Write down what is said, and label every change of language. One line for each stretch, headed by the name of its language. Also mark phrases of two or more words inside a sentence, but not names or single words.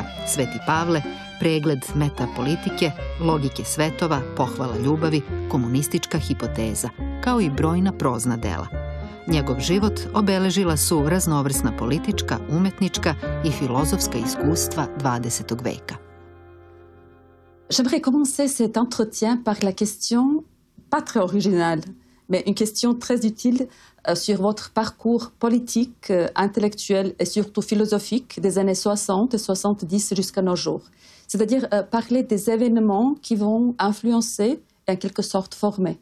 Serbian: Sveti Pavle. Pregled metapolitike. Logike svetova. Pohvala ljubavi. Komunistička hipoteza. Kao i brojna prozna dela. Njegov život obeležila su raznovrsna politička, umetnička i filozofska iskustva 20. veka.
French: J'aimerais commencer cet entretien par la question pas très originale, mais une question très utile sur votre parcours politique, intellectuel et surtout philosophique des années 60 et 70 jusqu'à nos jours. C'est-à-dire parler des événements qui vont influencer et en quelque sorte former.